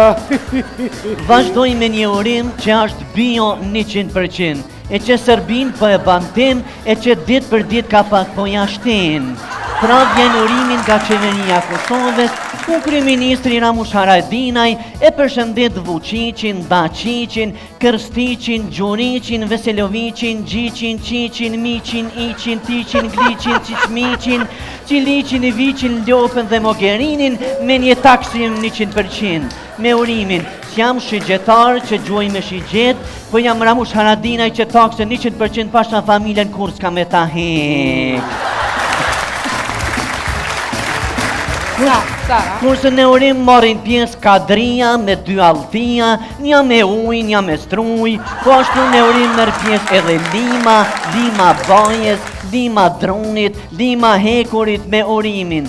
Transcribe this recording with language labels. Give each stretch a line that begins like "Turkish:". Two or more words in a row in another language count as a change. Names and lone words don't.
Albanian: Vazhdoj me një urim që është bio 100%, e që Serbin për e bantim, e që dit për dit ka pak po jashtin. Pra vjen urimin nga qeveria Kosovës, ku kryeministri Ramush Haradinaj e përshëndet Vučićin, Dačićin, Krstićin, Gjurićin, Veselovićin, Gjićin, Qićin, Mićin, Ićin, Tićin, Glićin, Qiçmićin, Qilićin, Vićin, Ljopën dhe Mogherinin me një taksim 100%. Me urimin, s'jam shigjetar që gjuaj me shigjet, po jam Ramush Haradinaj që taksën 100% pasha familjen kur s'ka me ta hek. Kurse në urim marrin pjesë Kadria me 2 Alltia, një me ujë, një me struj, po ashtu në urim merr pjesë edhe Lima, Lima Bajes, Lima Dronit, Lima Hekurit me urimin.